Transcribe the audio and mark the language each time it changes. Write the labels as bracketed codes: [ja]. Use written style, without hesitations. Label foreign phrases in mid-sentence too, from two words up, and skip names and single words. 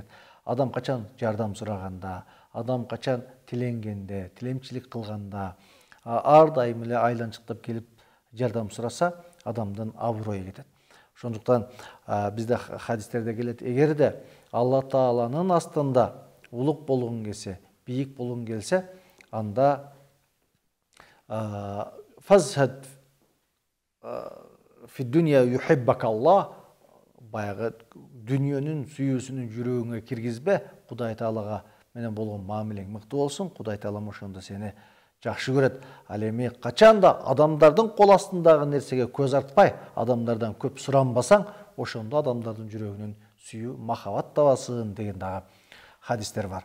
[ky] Адам качан жардам сураганда, адам качан тиленгенде, тилемчилик кылганда, ар дайым эле айланчыктап келип жардам сураса, адамдын абырою кетет. Ошондуктан бизде хадистерде келет, эгерде Алла Тааланын астында улук болгуң келсе, бийик болгуң келсе, анда [ar] فازهد في الدنيا يحبك الله, [ky] баягы дүниөнүн сүйүүсүнүн жүрөгүңө киргизбе, Кудай Таалага менен болгон мамилең мыкты болсун, Кудай Таалам ошондо сени жакшы көрөт. Ал эми качанда адамдардын кол астындагы нерсеге көз артпай, адамдардан көп суранбасаң, ошондо адамдардын жүрөгүнүн сүйүү, махабат табасың деген дагы хадистер бар.